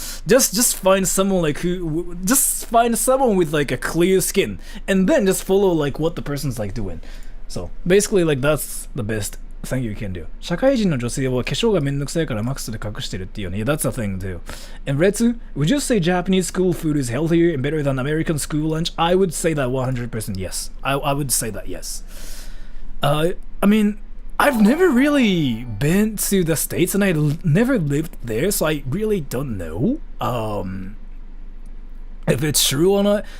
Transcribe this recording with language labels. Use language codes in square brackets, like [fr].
[en] Just find someone like just find someone with like a clear skin, and then just follow like what the person's like doing. So basically, like that's the best thing you can do. [ja] 社会人の女性は化粧がめんどくさいからマックスで隠してるっていうね。 [en] Yeah, that's a thing too. And Retsu, would you say Japanese school food is healthier and better than American school lunch? I would say that 100% yes. I would say that yes. I mean, I've never really been to the States and I never lived there, so I really don't know if it's true or not.